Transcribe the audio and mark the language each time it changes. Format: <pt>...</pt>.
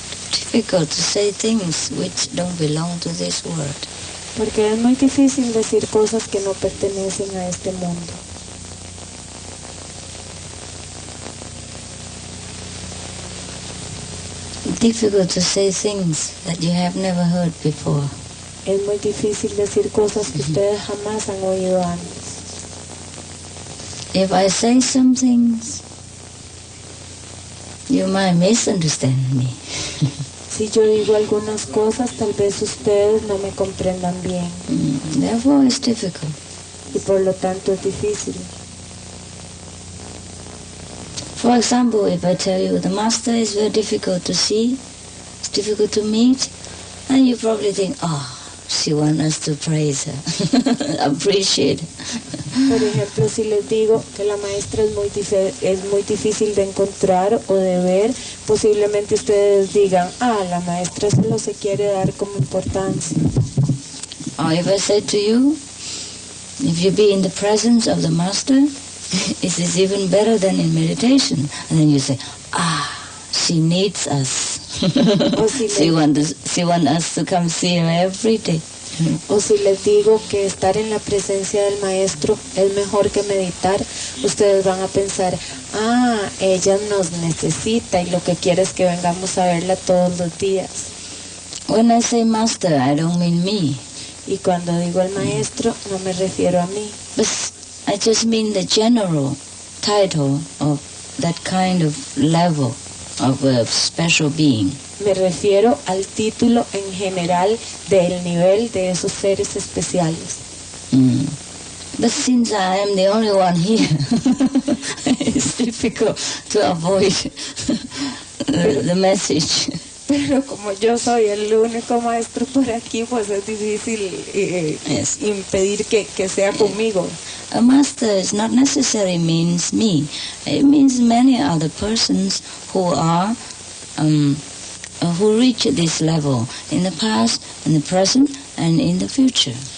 <en>Difficult to say things which don't belong to this world.</en> <es>Porque es muy difícil decir cosas que no pertenecen a este mundo.</es> <en>Difficult to say things that you have never heard before.</en> <es>Es muy difícil decir cosas que ustedes jamás han oído antes.</es> <en>If I say some things, you might misunderstand me.</en> <es>Si yo digo algunas cosas, tal vez ustedes no me comprendan bien.</es> <en>Therefore it's difficult.</en> <es>Y por lo tanto es difícil.</es> <en>For example, if I tell you the master is very difficult to see, it's difficult to meet, and you probably think, oh, she wants us to praise her, appreciate her.</en> <es>Por ejemplo, si les digo que la maestra es muy difícil de encontrar o de ver, posiblemente ustedes digan, la maestra solo se quiere dar como importancia.</es> <en>Or if I say to you, if you be in the presence of the master, it is even better than in meditation. And then you say, she needs us. She wants us to come see her every day.</en> <es>O si les digo que estar en la presencia del maestro es mejor que meditar, ustedes van a pensar, ella nos necesita y lo que quiere es que vengamos a verla todos los días.</es> <en>When I say master, I don't mean me.</en> <es>Y cuando digo el maestro, no me refiero a mí.</es> <en>But I just mean the general title of that kind of level of a special being.</en> <es>Me refiero al título en general del nivel de esos seres especiales.</es> <en>But since I am the only one here, it's difficult to avoid the message.</en> <es>Pero como yo soy el único maestro por aquí, pues es difícil impedir que sea conmigo.</es> <en>A master is not necessarily means me. It means many other persons who are who reach this level in the past, in the present, and in the future.</en>